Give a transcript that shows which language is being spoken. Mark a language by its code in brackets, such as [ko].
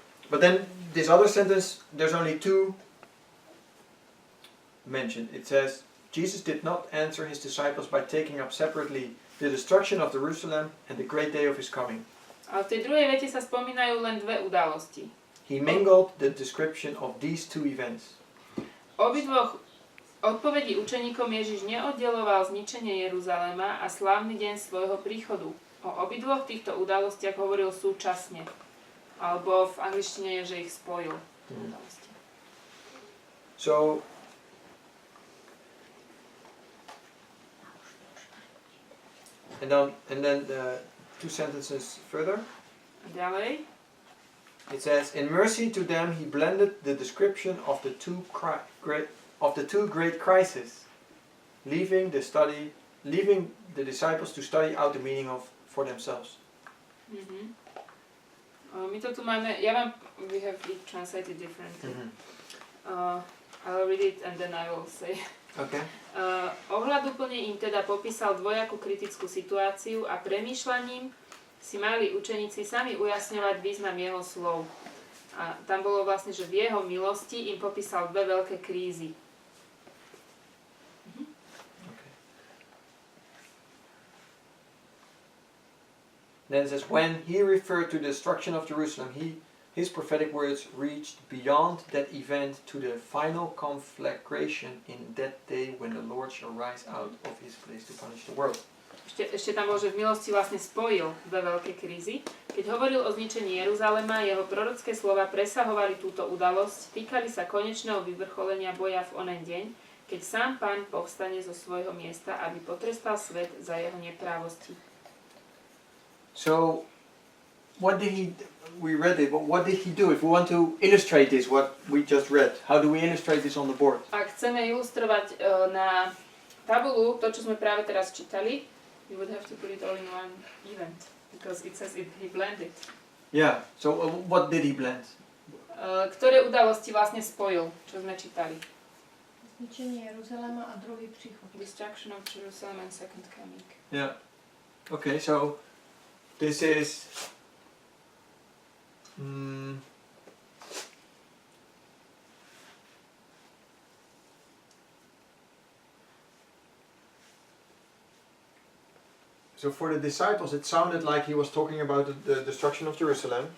[en] But then this other sentence, there's only two mentioned. It says, Jesus did not answer his disciples by taking up separately the destruction of Jerusalem and the great day of his coming. [sk] A v tej druhej vete sa spomínajú len dve udalosti. [en] He mingled the description of these two events. [sk] Obidvoch odpovedí učeníkom Ježiš neoddeloval zničenie Jeruzalema a slávny deň svojho príchodu. O obidvoch týchto udalostiach hovoril súčasne. Alebo v angličtine je, že ich spojil. [en] So, and then two sentences further. [sk] Ďalej. [en] It says, in mercy to them he blended the description of the two great crises, leaving the disciples to study out the meaning for themselves. [sk] My to tu máme, [en] we have it translated differently. I'll read it and then I will say. Okay. [sk] Ohľaduplne im teda popísal dvojakú kritickú situáciu a premýšľaním si mali učeníci sami ujasňovať význam jeho slov. A tam bolo vlastne, že v jeho milosti im popísal dve veľké krízy. [en] Okay. Then it says, when he referred to the destruction of Jerusalem, his prophetic words reached beyond that event to the final conflagration in that day when the Lord shall rise out of his place to punish the world. [sk] Ešte tam bol, že v milosti vlastne spojil dve veľké krízy. Keď hovoril o zničení Jeruzalema, jeho prorocké slova presahovali túto udalosť, týkali sa konečného vyvrcholenia boja v onen deň, keď sám Pán povstane zo svojho miesta, aby potrestal svet za jeho neprávosti. [en] So, we read it, but what did he do? If we want to illustrate this, what we just read, how do we illustrate this on the board? [sk] Ak chceme ilustrovať na tabulu to, čo sme práve teraz čítali, [en] we would have to put it all in one event, because it says he blended. Yeah, so what did he blend? [sk] Ktoré udalosti vlastne spojil, čo sme čítali? [cs] Zničení Jeruzaléma a druhý příchod. [en] Destruction of Jerusalem and second coming. Yeah. Okay, so this is so for the disciples it sounded like he was talking about the destruction of Jerusalem.